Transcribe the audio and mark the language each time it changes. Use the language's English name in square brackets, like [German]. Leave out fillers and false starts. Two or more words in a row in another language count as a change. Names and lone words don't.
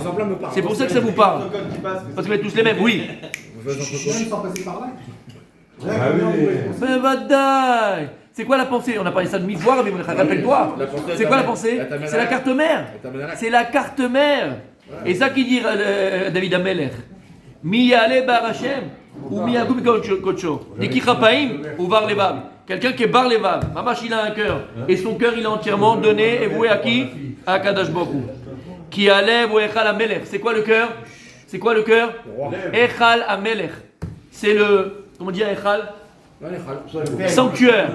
[French] C'est pour ça que ça vous parle. Parce que vous êtes tous les mêmes, oui. Sans passer par là. Mais vadaï. C'est quoi la pensée? On a parlé ça de mille fois, mais rappelle-toi. C'est quoi la pensée? C'est la carte mère. C'est la carte mère. Et ça qui dit David Amelech. [Hebrew] מי יעלה בהר השם ומי יקום כחו. נקי כפים ובר לבב. [French] Quelqu'un qui est [Hebrew] בר לבב. [French] Mamash il a un cœur. Et son cœur il est entièrement donné et voué à qui? À [Hebrew] קדוש ברוך הוא. כי הלב הוא היכל המלך. [French] C'est quoi le cœur? C'est quoi le cœur? [Hebrew] היכל המלך. [French] C'est le... Comment dire echal? Sanctuaire.